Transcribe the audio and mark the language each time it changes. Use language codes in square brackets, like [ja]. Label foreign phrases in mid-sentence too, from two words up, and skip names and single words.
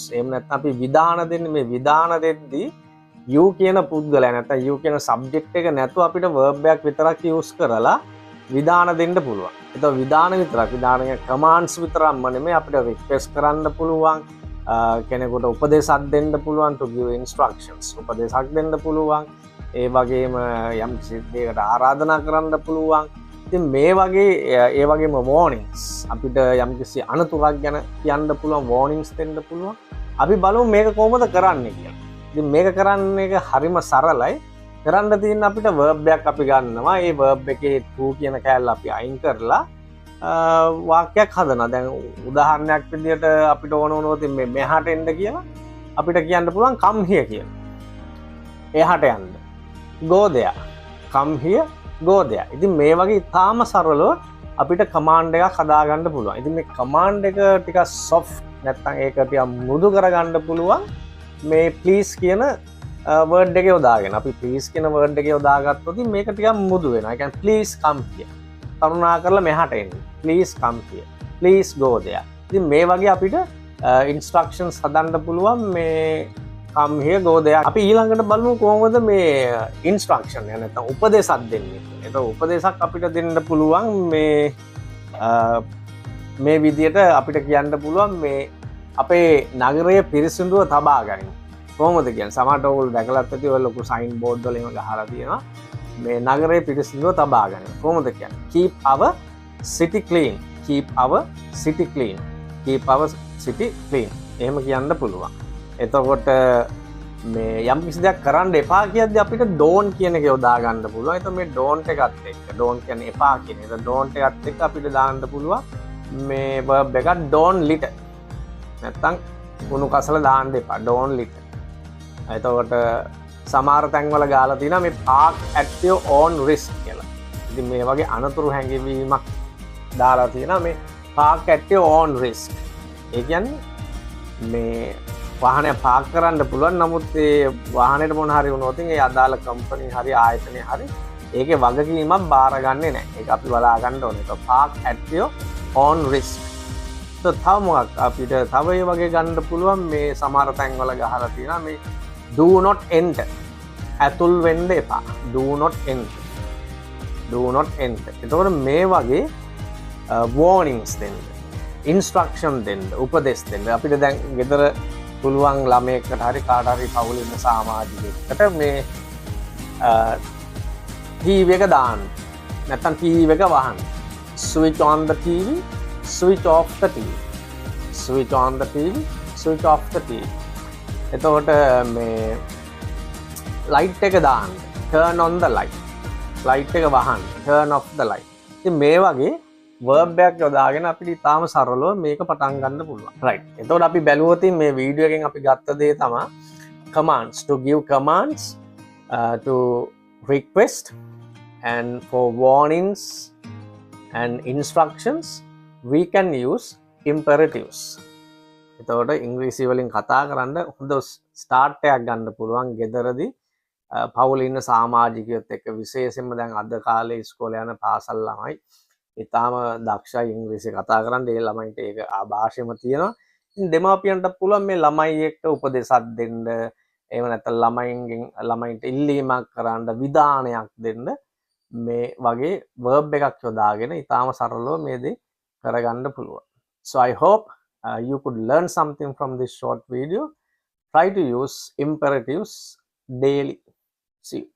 [si] එහෙම නැත්නම් අපි විධාන දෙන්නේ මේ විධාන දෙද්දී you කියන පුද්ගලයා නැත්නම් you කියන සබ්ජෙක්ට් එක නැතුව අපිට verb එකක් විතරක් යූස් කරලා විධාන දෙන්න පුළුවන්. ඒතකොට විධාන විතරක් විධානයේ කමාන්ඩ්ස් විතරක්ම නෙමෙයි අපිට රික්වෙස්ට් කරන්න පුළුවන්. කෙනෙකුට උපදේශයක් දෙන්න පුළුවන් [en] to give instructions. [si] උපදේශයක් දෙන්න පුළුවන්. ඒ වගේම යම් දෙයකට ආරාධනා කරන්න පුළුවන්. ඉතින් මේ වගේ ඒ වගේම warnings අපිට යම්කිසි අනතුරක් ගැන කියන්න පුළුවන් warnings දෙන්න පුළුවන්. අපි බලමු මේක කොහොමද කරන්නේ කියලා. ඉතින් මේක කරන්න එක හරිම සරලයි. කරන්න තියෙන අපිට verb එකක් අපි ගන්නවා. ඒ verb එකේ to කියන කෑල්ල අපි අයින් කරලා වාක්‍යයක් හදනවා. දැන් උදාහරණයක් විදිහට අපිට ඕන වුණොත් මේ මෙහාට එන්න කියලා අපිට කියන්න පුළුවන් [en] come here [si] කියලා. එහාට යන්න. [en] go there. come here, go there. [si] ඉතින් මේ වගේ ඉතාම සරලව අපිට command එකක් හදාගන්න පුළුවන්. ඉතින් මේ command එක ටිකක් soft නැත්නම් ඒක ටිකක් මෘදු කරගන්න පුළුවන්. මේ ප්ලීස් කියන වර්ඩ් එක යොදාගෙන අපි ප්ලීස් කියන වර්ඩ් එක යොදාගත්තොත් මේක ටිකක් මෘදු වෙනවා. ඒ කියන්නේ [en] please come here. [si] කරුණා කරලා මෙහාට එන්න. [en] please come here. please go there. [si] ඉතින් මේ වගේ අපිට ඉන්ස්ට්‍රක්ෂන්ස් හදන්න පුළුවන් මේ [en] come here go there. [si] අපි ඊළඟට බලමු කොහොමද මේ ඉන්ස්ට්‍රක්ෂන් එක නැත්නම් උපදේශයක් දෙන්නේ. ඒක උපදේශයක් අපිට දෙන්න පුළුවන් මේ විදියට අපිට කියන්න පුළුවන් මේ අපේ නගරය පිරිසිදුව තබා ගනිමු. කොහොමද කියන්නේ? සමහරට ඔයගොල්ලෝ දැකලත් ඇති ඔය ලොකු සයින් බෝඩ් වල එහෙම ගහලා තියෙනවා. මේ නගරය පිරිසිදුව තබා ගනිමු. කොහොමද කියන්නේ? [en] Keep our city clean. Keep our city clean. Keep our city clean. [si] එහෙම කියන්න පුළුවන්. එතකොට මේ යම් කිසි දෙයක් කරන්න එපා කියද්දි අපිට don't කියන එක යොදා ගන්න පුළුවන්. එතකොට මේ don't එකත් එක්ක don't කියන්නේ එපා කියන එක. don't එකත් එක්ක අපිට දාන්න පුළුවන් මේ verb එකක් [en] don't litter. [si] නැත්තම් කුණු කසල දාන්න එපා [en] don't litter. [si] එතකොට සමහර තැන්වල ගාලා තියෙනවා මේ [en] park at your own risk [si] කියලා. ඉතින් මේ වගේ අනතුරු හැඟවීමක් දාලා තියෙනවා මේ [en] park at your own risk. [si] ඒ කියන්නේ මේ වාහනය පාක් කරන්න පුළුවන්. නමුත් ඒ වාහනේට මොන හරි වුණොත් ඒ අදාළ කම්පැනි හරි ආයතනය හරි ඒකේ වගකීමක් බාරගන්නේ නැහැ. ඒක අපි බලා ගන්න ඕනේ. ඒක [en] park at your own risk. [si] තව මොකක් අපිට තව ඒ වගේ ගන්න පුළුවන් මේ සමහර තැන්වල ගහලා තියෙනවා මේ [en] do not enter. [si] ඇතුල් වෙන්න එපා. [en] do not enter. do not enter. [si] එතකොට මේ වගේ warnings දෙන්න. instruction දෙන්න. උපදෙස් දෙන්න. අපිට දැන් ගෙදර පුළුවන් ළමයෙක්ට හරි කාට හරි පවුලේ ඉන්න සමාජිකයෙක්ට මේ TV එක දාන්න. නැත්තම් TV එක වහන්න. [en] switch on the TV. switch off the TV. switch on the TV. switch off the TV. [si] එතකොට මේ light එක දාන්න. [en] turn on the light. [si] light එක වහන්න. [en] turn off the light. [si] ඉතින් මේ වගේ verb එකක් යොදාගෙන අපිට ඉතාම සරලව මේක පටන් ගන්න පුළුවන්. right. එතකොට අපි බැලුවොත් මේ වීඩියෝ එකෙන් අපි ගත්ත දේ තමයි [en] commands to give commands to request and for warnings and instructions we can use imperatives. [si] එතකොට ඉංග්‍රීසි වලින් කතා කරන්න හොඳ ස්ටාර්ට් එකක් ගන්න පුළුවන් ගෙදරදී පවුලේ ඉන්න සමාජිකයොත් එක්ක විශේෂයෙන්ම දැන් අද කාලේ ඉස්කෝලේ යන පාසල් ළමයි ඉතාම දක්ෂයි ඉංග්‍රීසි කතා කරන්න. ඒ ළමයින්ට ඒක ආభాෂෙම තියෙනවා. ඉතින් දෙමාපියන්ට පුළුවන් මේ ළමයි එක්ක උපදේශයක් දෙන්න. එහෙම නැත්නම් ළමයින්ට ඉල්ලීමක් කරන්න, විධානයක් දෙන්න මේ වගේ verb එකක් යොදාගෙන ඉතාම සරලව මේ දේ කරගන්න පුළුවන්. [en] So I hope you could learn something from this short video. Try to use imperatives daily. See you.